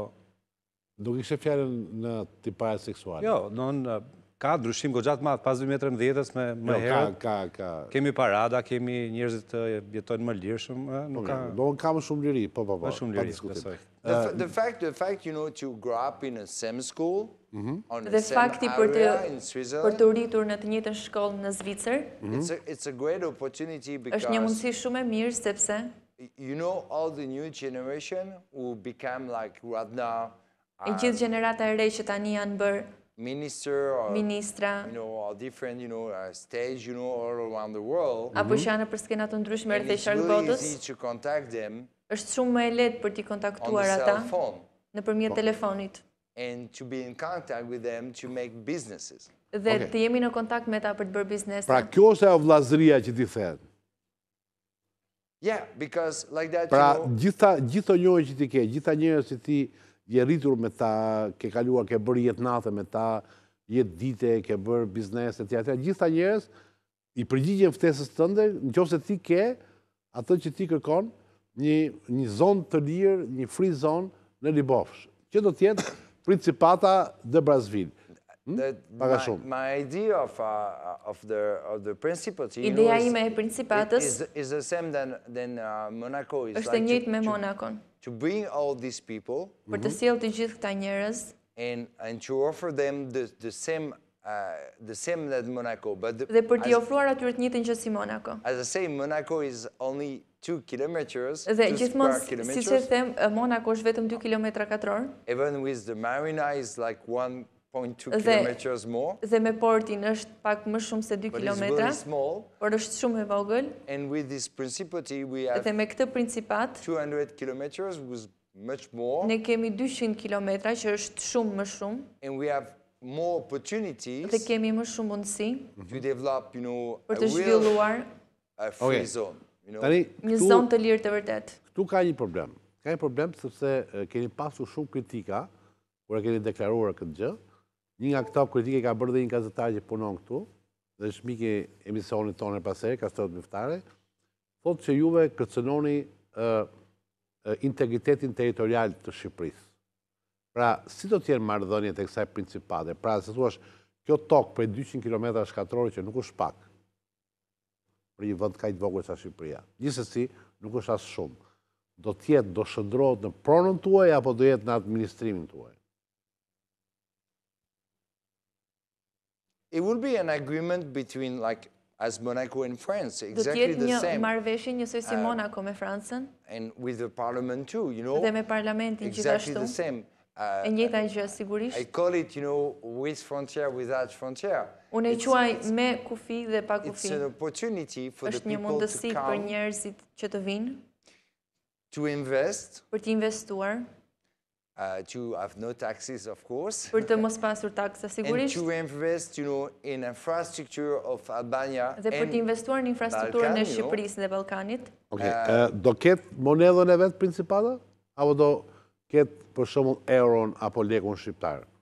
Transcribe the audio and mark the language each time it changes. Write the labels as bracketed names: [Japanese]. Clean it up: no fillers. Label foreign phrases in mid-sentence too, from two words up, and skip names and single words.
[Albanian] nuk ishte fjalën në tipare seksuale. Jo, ka ndryshim goxha të madh pas 2013 me herët. Ka. Kemi parada, kemi njerëzit të jetojnë më lirshëm, nuk ka. Do ka më shumë liri, po. Më shumë liri, besoj. [English] The fact, you know, to grow up in the same school, on the [Albanian] Dhe [English] same [Albanian] fakti [English] area in [Albanian] për [English] Switzerland, [Albanian] të rritur në të njëjtën shkollë në Zvicër, [English] it's a great opportunity because [Albanian] është një mundësi shumë e mirë sepse [English] you know all the new generation who become like right now. [Albanian] E gjithë gjenerata e re që tani janë bërë ministra, [English] you know, all different, you know, stage, you know, all around the world. [Albanian] Apo që janë për skena të ndryshme rreth qark botës. Është shumë më e lehtë për t'i kontaktuar ata nëpërmjet telefonit. [English] And to be in contact with them to make businesses. [Albanian] Dhe të jemi në kontakt me ta për të bërë biznese. Pra kjo është ajo vllazëria që ti the. [English] Yeah, because like that, [Albanian] pra, gjithë njohje që ti ke, gjitha njerëz që ti je rritur me ta, ke kaluar, ke bërë jetë natë me ta, jetë dite, ke bërë biznese, gjitha njerëz I përgjigjen ftesës tënde, nëse ti ke atë që ti kërkon, një zonë të lirë, një [English] free zone [Albanian] në Libofshë, që do të jetë Principata de Basseville. [English] My idea of the Principatën, [Albanian] ideja ime e Principatës [English] is the same than Monaco. [Albanian] Është e njëjtë me Monakon. [English] To bring all these people, [Albanian] për të sjellë të gjithë këta njerëz, [English] and to offer them the same that Monaco, [Albanian] dhe për t'i ofruar atyre të njëjtën që si Monaco. [English] As I say, Monaco is only 2 kilometers. [Albanian] Dhe gjithmonë, siç e them, Monaco është vetëm 2 kilometra katror. [English] Even with the marina is like 1.2 kilometers more. [Albanian] Dhe me portin është pak më shumë se 2 kilometra, por është shumë e vogël. [English] And with this Principatën we have [Albanian] dhe me këtë Principat [English] 200 kilometers was much more. [Albanian] Ne kemi 200 kilometra që është shumë më shumë. [English] And we have more opportunities. [Albanian] Dhe kemi më shumë mundësi [English] to develop, you know, [Albanian] për të zhvilluar [English] a free zone, you know. [Albanian] Një zonë të lirë të vërtet. Këtu ka një problem. Ka një problem sepse keni pasur shumë kritika kur e keni deklaruar këtë gjë. Një nga këto kritike ka bërë dhe një gazetar që punon këtu, dhe është mik I emisionit tonë pas herë, Kastrot Miftare, thotë që juve kërcënoni integritetin territorial të Shqipërisë. Pra, si do t'jenë marrëdhëniet e kësaj Principate? Pra, se thuash, kjo tokë për 200 km shkatrore që nuk është pak, për një vend kaq të vogël sa Shqipëria. Gjithsesi, nuk është as shumë. Do t'jetë, do shndrohet në pronën tuaj apo do jetë në administrimin tuaj? [English] It will be an agreement between like as Monaco and France, [Albanian] Do [English] exactly [Albanian] t'jetë [English] the [Albanian] një [English] same. [Albanian] marrëveshje njësoj si Monaco me Francën [English] And with the parliament too, [Albanian] dhe me parlamentin [English] exactly [Albanian] gjithashtu. [English] the same. [Albanian] E njëjta gjë sigurisht. [English] I call it, with frontier, without frontier. [Albanian] Unë e quaj me kufi dhe pa [English] It's [Albanian] kufi. [English] an opportunity for the [Albanian] Është një [English] people [Albanian] mundësi [English] to [Albanian] për [English] come, [Albanian] njerëzit që të vinë, [English] to invest, [Albanian] për të investuar, [English] to have no taxes, of course, [Albanian] për të mos pasur taksa [English] and [Albanian] sigurisht, [English] to invest, in infrastructure of Albania [Albanian] dhe për të investuar në infrastrukturën e Shqipërisë dhe Ballkanit. Do ketë monedhën e vetë Principata? Apo do ketë për shembull euron apo lekun shqiptar?